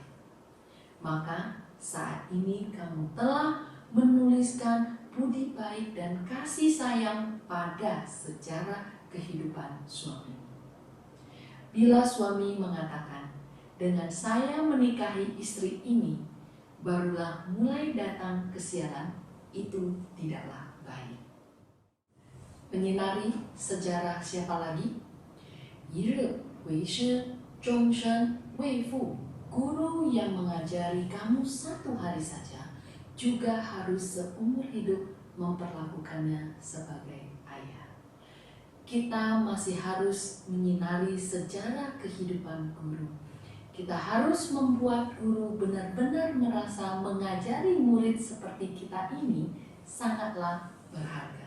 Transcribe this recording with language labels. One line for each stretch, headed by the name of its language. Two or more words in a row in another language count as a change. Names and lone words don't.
Indonesian: Maka saat ini kamu telah menuliskan budi baik dan kasih sayang pada sejarah kehidupan suami." Bila suami mengatakan, "Dengan saya menikahi istri ini, barulah mulai datang kesialan," itu tidaklah baik. Menyinari sejarah siapa lagi?
Chinese: 一日为师，终身为父.
Indonesian: Guru yang mengajari kamu satu hari saja juga harus seumur hidup memperlakukannya sebagai ayah. Kita masih harus menyinari sejarah kehidupan guru. Kita harus membuat guru benar-benar merasa mengajari murid seperti kita ini sangatlah berharga.